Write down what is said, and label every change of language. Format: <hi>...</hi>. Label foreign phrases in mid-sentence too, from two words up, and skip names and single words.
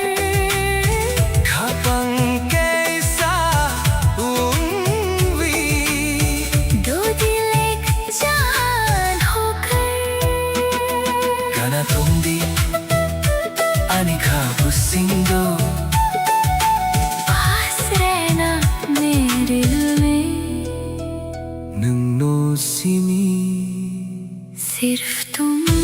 <trp>खपंग कैसा उम्वी,</trp> <hi>दो दिल एक जान होकर।</hi> <trp>Kana tundi ani kabusindo,</trp> <hi>पास रहना मेरे दिल में,</hi> <trp>nung no simi.</trp> <hi>सिर्फ तुम।</hi>